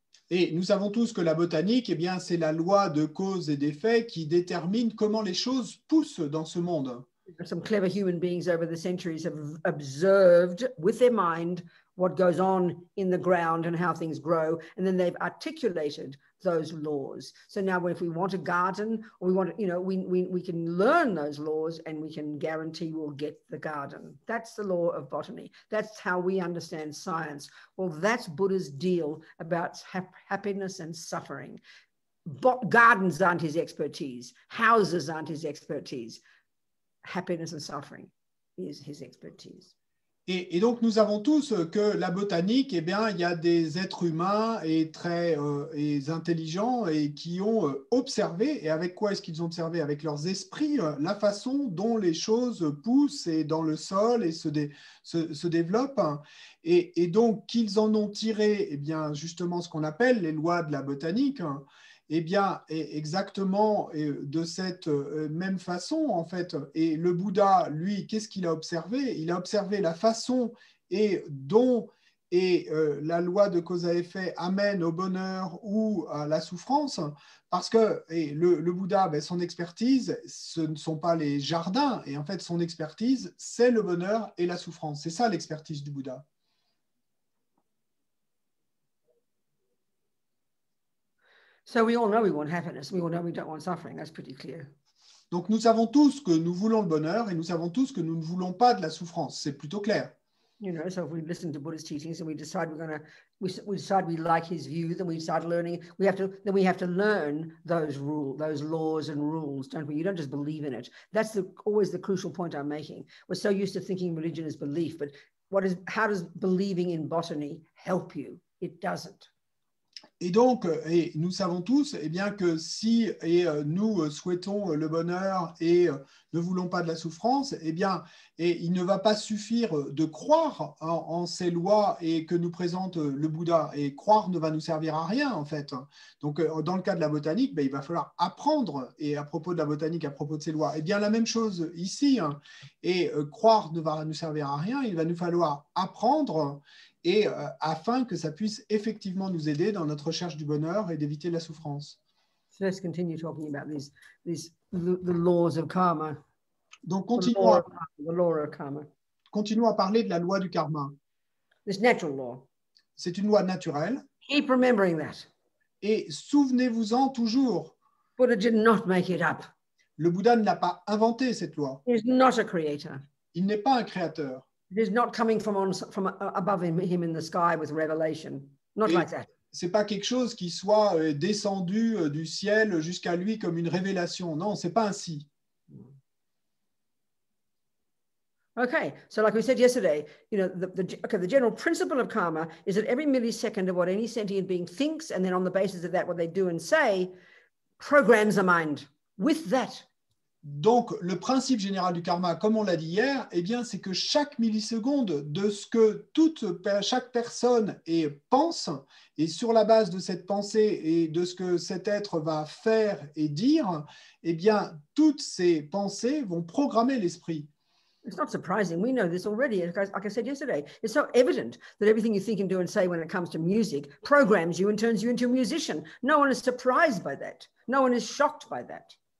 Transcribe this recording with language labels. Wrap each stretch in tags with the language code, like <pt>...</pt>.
<fr>Et nous savons tous que la botanique, eh bien, c'est la loi de cause et d'effet qui détermine comment les choses poussent dans ce monde.</fr> <en>Some clever human beings over the centuries have observed with their mind what goes on in the ground and how things grow, and then they've articulated those laws. So now if we want a garden, or we want, you know, we can learn those laws and we can guarantee we'll get the garden. That's the law of botany. That's how we understand science. Well, that's Buddha's deal about happiness and suffering. Gardens aren't his expertise. Houses aren't his expertise. Happiness and suffering is his expertise.</en> <fr>Et donc, nous savons tous que la botanique, eh bien, il y a des êtres humains et très intelligents et qui ont observé. Et avec quoi est-ce qu'ils ont observé? Avec leurs esprits, la façon dont les choses poussent et dans le sol et se développent. Et donc, qu'ils en ont tiré, eh bien, justement, ce qu'on appelle les lois de la botanique. Eh bien, exactement de cette même façon, en fait. Et le Bouddha, lui, qu'est-ce qu'il a observé? Il a observé la façon dont la loi de cause à effet amène au bonheur ou à la souffrance, parce que le Bouddha, ben, son expertise, ce ne sont pas les jardins, et en fait, son expertise, c'est le bonheur et la souffrance. C'est ça l'expertise du Bouddha.</fr> <en>So we all know we want happiness. We all know we don't want suffering. That's pretty clear.</en> <fr>Donc nous savons tous que nous voulons le bonheur et nous savons tous que nous ne voulons pas de la souffrance. C'est plutôt clair.</fr> <en>You know, so if we listen to Buddha's teachings and we decide we decide we like his view, then we start learning. We have to learn those laws and rules, don't we? You don't just believe in it. That's always the crucial point I'm making. We're so used to thinking religion is belief, but how does believing in botany help you? It doesn't.</en> <fr>Et donc, nous savons tous eh bien, que si nous souhaitons le bonheur et ne voulons pas de la souffrance, eh bien, il ne va pas suffire de croire en ces lois et que nous présente le Bouddha. Et croire ne va nous servir à rien, en fait. Donc, dans le cas de la botanique, il va falloir apprendre. Et à propos de la botanique, à propos de ces lois, eh bien, la même chose ici. Et croire ne va nous servir à rien. Il va nous falloir apprendre afin que ça puisse effectivement nous aider dans notre recherche du bonheur et d'éviter la souffrance.</fr> <en>So let's continue talking about the laws of karma.</en> <fr>Donc,</fr> <en>the law of karma.</en> <fr>Continuons à parler de la loi du karma.</fr> <en>This natural law.</en> <fr>C'est une loi naturelle.</fr> <en>Keep remembering that.</en> <fr>Et souvenez-vous-en toujours.</fr> <en>Buddha did not make it up.</en> <fr>Le Bouddha ne l'a pas inventé, cette loi.</fr> <en>He is not a creator. Il n'est pas un créateur. It is not coming from above him in the sky with revelation. Not like that.</en> <fr>C'est pas quelque chose qui soit descendu du ciel jusqu'à lui comme une révélation. Non, c'est pas ainsi.</fr> <en>Okay, so like we said yesterday, you know, the general principle of karma is that every millisecond of what any sentient being thinks, and then on the basis of that, what they do and say, programs the mind. With that.</en> <fr>Donc, le principe général du karma, comme on l'a dit hier, eh bien, c'est que chaque milliseconde de ce que chaque personne pense, et sur la base de cette pensée et de ce que cet être va faire et dire, eh bien, toutes ces pensées vont programmer l'esprit.</fr> <en>It's not surprising. We know this already. Like I said yesterday, it's so evident that everything you think and do and say when it comes to music programs you and turns you into a musician. No one is surprised by that. No one is shocked by that.</en>